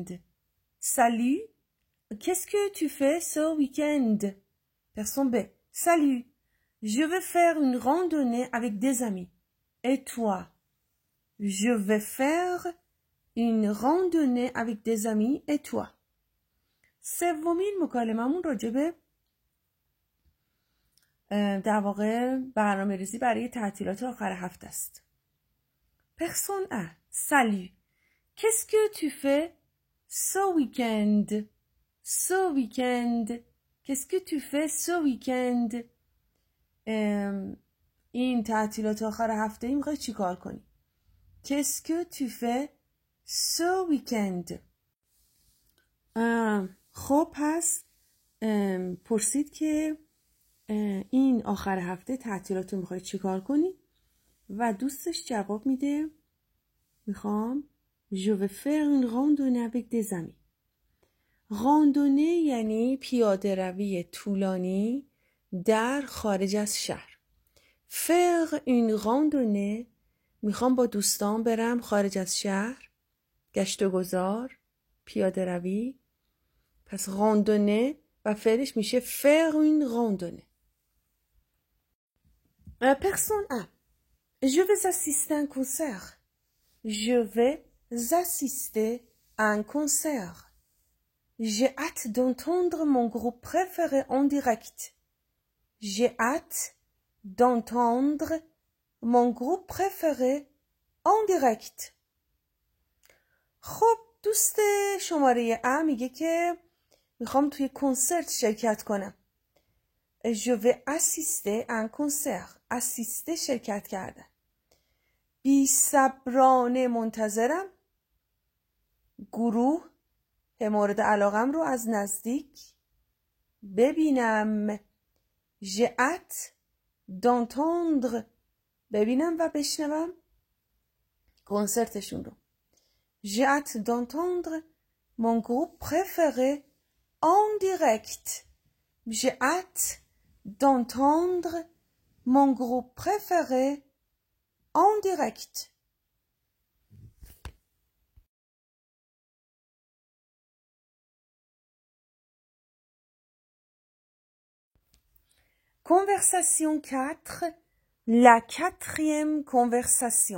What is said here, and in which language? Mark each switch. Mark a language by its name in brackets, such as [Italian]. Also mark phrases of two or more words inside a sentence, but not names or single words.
[French] Salut. Qu'est-ce que tu fais ce week-end? Personne B. Salut. Je vais faire une randonnée avec des amis. Et toi? Je vais faire une randonnée avec des amis. Et toi? [Persian] سومین مکالممون راجبه در واقع برنامه ریزی برای تعطیلات آخر هفته است. [French] Personne A. Salut. Qu'est-ce que tu fais ce week-end? Ce week-end. Qu'est-ce que tu fais ce week-end? [Persian] این تعطیلات آخر هفته ای میخوای چی کار کنی؟ [French] Qu'est-ce que tu fais ce week-end? [Persian] خب پس پرسید که این آخر هفته تعطیلات رو میخوای چی کار کنی؟ و دوستش جواب میده میخوام [French] Je vais faire une randonnée avec des amis. [Persian] راندونه یعنی پیاده روی طولانی در خارج از شهر. [French] Faire une randonnée [Persian] میخوام با دوستان برم خارج از شهر. گشت و گذار، پیاده روی. پس راندونه و فعلش میشه [French] faire une randonnée. Personne A. Je vais assister à un concert. Je vais assister à un concert. J'ai hâte d'entendre mon groupe préféré en direct. J'ai hâte d'entendre mon groupe préféré en direct. [Persian] خب دوست شماره A میگه که میخوام توی کنسرت شرکت کنم. [French] Je vais assister à un concert. [Persian] assister شرکت کردن. بی صبرانه منتظرم گروه مورد علاقم رو از نزدیک ببینم. [French] J'ai hâte d'entendre [Persian] ببینم و بشنوم کنسرتشون رو. [French] J'ai hâte d'entendre mon groupe préféré en direct. J'ai hâte d'entendre mon groupe préféré en direct. Conversation 4, la quatrième conversation.